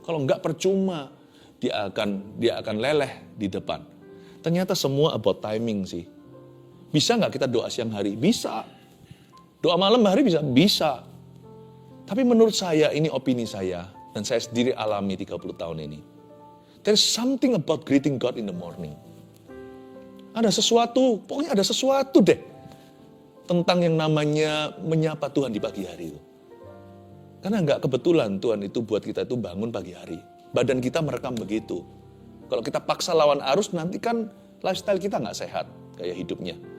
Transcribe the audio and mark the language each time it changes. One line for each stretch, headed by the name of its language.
Indonesian: Kalau nggak percuma, dia akan leleh di depan. Ternyata semua
English: about timing
Indonesian: sih. Bisa nggak kita doa siang hari? Bisa. Doa malam hari bisa. Tapi menurut saya, ini opini saya, dan saya sendiri alami 30 tahun ini.
English: There's something about greeting God in the morning.
Indonesian: Ada sesuatu, pokoknya ada sesuatu deh. Tentang yang namanya menyapa Tuhan di pagi hari itu. Karena nggak kebetulan Tuhan itu buat kita itu bangun pagi hari. Badan kita merekam begitu. Kalau kita paksa lawan arus, nanti kan lifestyle kita nggak sehat, gaya hidupnya.